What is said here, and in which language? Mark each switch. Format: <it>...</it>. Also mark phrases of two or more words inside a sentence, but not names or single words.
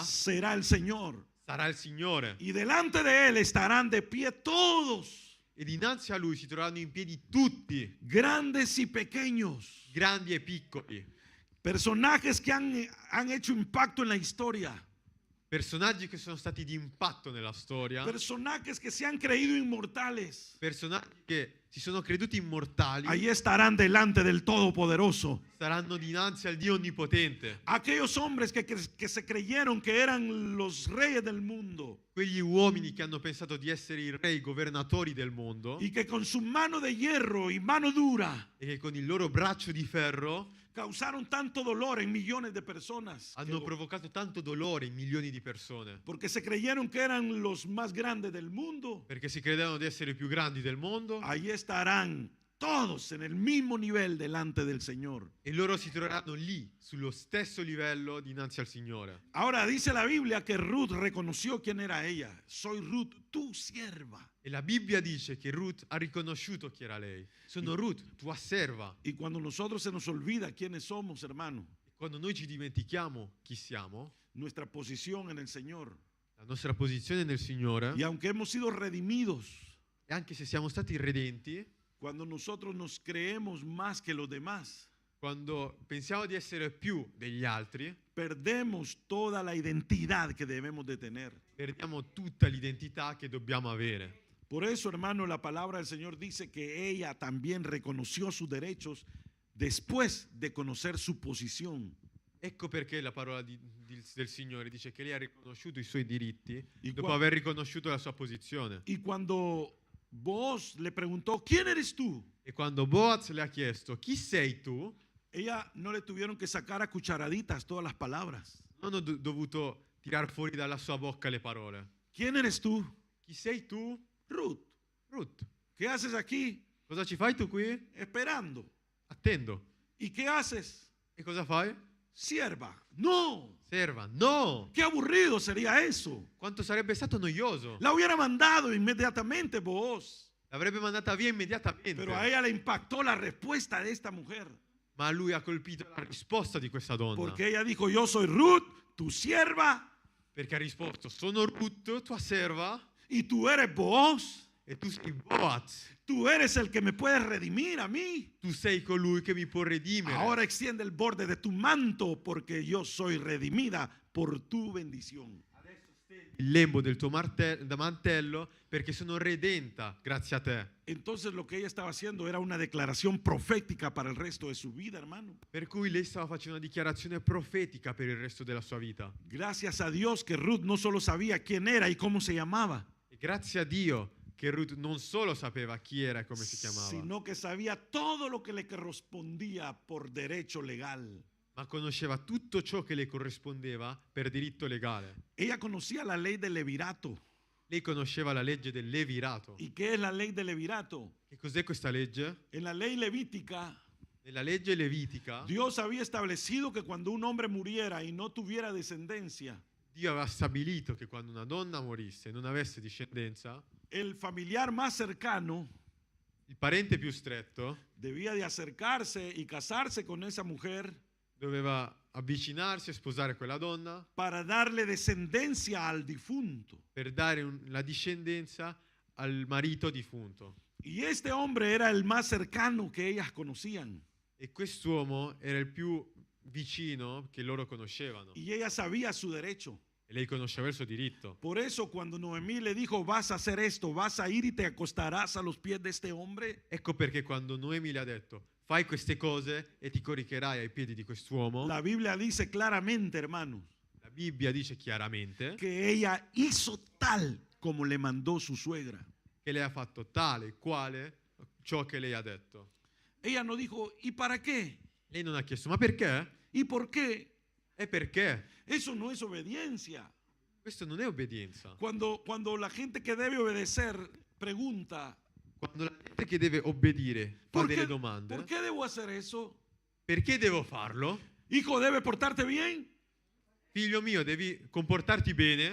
<es>será el Señor.</es> <it>sarà il Signore.</it> <es>Y delante de él estarán de pie todos,</es> <it>E dinanzi a Lui si troveranno in piedi tutti,</it> <es>grandes y pequeños,</es> <it>grandi e piccoli,</it> <es>personajes que han hecho impacto en la historia,</es> <it>personaggi che sono stati di impatto nella storia,</it> <es>personajes que se han creído inmortales.</es> <it>personaggi che si sono creduti immortali,</it> <es>Allí estarán delante del Todopoderoso.</es> <it>saranno dinanzi al Dio Onnipotente.</it> <es>Aquellos hombres que se creyeron que eran los reyes del mundo</es> <it>Quegli uomini che hanno pensato di essere i re, i governatori del mondo,</it> <es>y que con su mano de hierro y mano dura</es> <it>e che con il loro braccio di ferro</it> <es>causaron tanto dolor en millones de personas.</es> <it>hanno provocato tanto dolore in milioni di persone,</it> <es>Porque se creyeron que eran los más grandes del mundo.</es> <it>perché si credevano di essere i più grandi del mondo,</it> <es>Allí estarán todos en el mismo nivel delante del Señor.</es> <it>e loro si troveranno lì, sullo stesso livello dinanzi al Signore.</it> <es>Ahora dice la Biblia que Ruth reconoció quién era ella. Soy Ruth, tu sierva.</es> <it>E la Bibbia dice che Ruth ha riconosciuto chi era lei. Sono Ruth, tua serva.</it> <es>Y cuando nosotros se nos olvida quiénes somos, hermano,</es> <it>E quando noi ci dimentichiamo chi siamo,</it> <es>nuestra posición en el Señor,</es> <it>la nostra posizione nel Signore,</it> <es>y aunque hemos sido redimidos,</es> <it>e anche se siamo stati redenti,</it> <es>cuando nosotros nos creemos más que los demás,</es> <it>quando pensiamo di essere più degli altri,</it> <es>perdemos toda la identidad que debemos de tener.</es> <it>perdiamo tutta l'identità che dobbiamo avere.</it> <es>Por eso, hermano, la palabra del Señor dice que ella también reconoció sus derechos después de conocer su posición.</es> <it>Ecco perché la parola del Signore dice che lei ha riconosciuto i suoi diritti dopo qua- aver riconosciuto la sua posizione.</it> <es>Y cuando Boaz le preguntó, ¿quién eres tú?</es> <it>E quando Boaz le ha chiesto chi sei tu,</it> <es>Ella no le tuvieron que sacar a cucharaditas todas las palabras.</es> <it>non ho dovuto tirar fuori dalla sua bocca le parole.</it> <es>¿Quién eres tú?</es> <it>Chi sei tu?</it> <es>Ruth.</es> <it>Ruth.</it> <es>¿Qué haces aquí?</es> <it>Cosa ci fai tu qui?</it> <es>Esperando.</es> <it>Attendo.</it> <es>¿Y qué haces?</es> <it>E cosa fai?</it> <es>Sierva. No.</es> <it>Serva. No!</it> <es>Qué aburrido sería eso.</es> <it>Quanto sarebbe stato noioso.</it> <es>La hubiera mandado inmediatamente Boaz.</es> <it>L'avrebbe mandata via immediatamente.</it> <es>Pero a ella le impactó la respuesta de esta mujer.</es> <it>Ma a lui ha colpito la risposta di questa donna.</it> <es>Porque ella dijo, yo soy Ruth, tu sierva,</es> <it>Perché ha risposto, sono Ruth, tua serva,</it> <es>y tú eres Boaz.</es> <it>e tu sei Boaz.</it> <es>Tú eres el que me puedes redimir a mí.</es> <it>Tu sei colui che mi può redimere.</it> <es>Ahora extiende el borde de tu manto porque yo soy redimida por tu bendición.</es> <it>Il lembo del tuo mantello, perché sono redenta grazie a te.</it> <es>Entonces lo que ella estaba haciendo era una declaración profética para el resto de su vida, hermano.</es> <it>Per cui lei stava facendo una dichiarazione profetica per il resto della sua vita.</it> <es>Gracias a Dios que Ruth no solo sabía quién era y cómo se llamaba,</es> <it>E grazie a Dio che Ruth non solo sapeva chi era e come si chiamava,</it> <es>sino que sabía todo lo que le correspondía por derecho legal.</es> <it>ma conosceva tutto ciò che le corrispondeva per diritto legale.</it> <es>Ella conocía la ley del levirato.</es> <it>Lei conosceva la legge del levirato.</it> <es>¿Y qué es la ley del levirato?</es> <it>Che cos'è questa legge?</it> <es>En la ley levítica,</es> <it>Nella legge levitica,</it> <es>Dios había establecido que cuando un hombre muriera y no tuviera descendencia,</es> <it>Dio aveva stabilito che quando una donna morisse e non avesse discendenza,</it> <es>el familiar más cercano</es> <it>il parente più stretto</it> <es>debía de acercarse y casarse con esa mujer</es> <it>doveva avvicinarsi e sposare quella donna</it> <es>para darle descendencia al difunto.</es> <it>per dare la discendenza al marito defunto.</it> <es>Y este hombre era el más cercano que ellas conocían.</es> <it>E quest'uomo era il più vicino che loro conoscevano.</it> <es>Y ella sabía su derecho.</es> <it>E lei conosceva il suo diritto.</it> <es>Por eso cuando Noemí le dijo, vas a hacer esto, vas a ir y te acostarás a los pies de este hombre,</es> <it>Ecco perché quando Noemi le ha detto fai queste cose e ti coricherai ai piedi di quest'uomo,</it> <es>la Biblia dice claramente, hermanos,</es> <it>la Bibbia dice chiaramente</it> <es>que ella hizo tal como le mandó su suegra.</es> <it>che lei ha fatto tale e quale ciò che lei ha detto.</it> <es>Ella no dijo, ¿y para qué?</es> <it>Lei non ha chiesto ma perché?</it> <es>¿Y por qué?</es> <it>E perché?</it> <es>Eso no es obediencia.</es> <it>Questo non è obbedienza.</it> <es>Cuando la gente que debe obedecer pregunta,</es> <it>Quando la gente che deve obbedire fa</it> <es>¿por</es> <it>delle</it> <es>qué,</es> <it>domande,</it> <es>¿por qué debo hacer eso?</es> <it>perché devo farlo?</it> <es>Hijo, ¿debe portarte bien?</es> <it>Figlio mio, devi comportarti bene?</it>